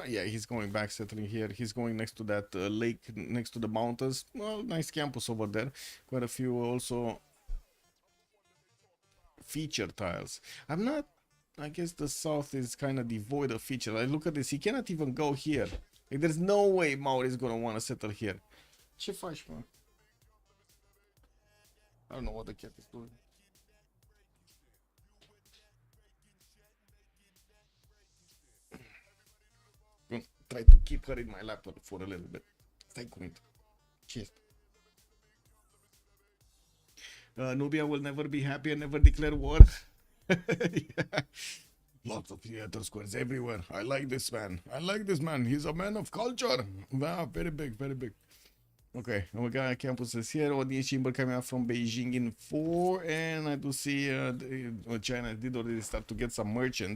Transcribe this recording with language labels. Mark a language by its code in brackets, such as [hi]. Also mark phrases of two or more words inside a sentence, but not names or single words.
[en] Yeah, he's going back settling here. He's going next to that lake, next to the mountains. Well, nice campus over there. Quite a few also feature tiles. I'm not... I guess the south is kind of devoid of feature. I look at this. He cannot even go here. Like, there's no way Mauri is gonna want to settle here. [ro] Ce faci, man? [en] I don't know what the cat is doing. I'm gonna try to keep her in my laptop for a little bit. [ro] Stai cuvânt. Ce este? [en] Nubia will never be happy and never declare war. Yeah. Lots of theater squares everywhere. I like this man. I like this man. He's a man of culture. Wow, very big, very big. Okay, we got campuses here. Audience chamber coming out from Beijing in 4, and I do see China did already start to get some merchants.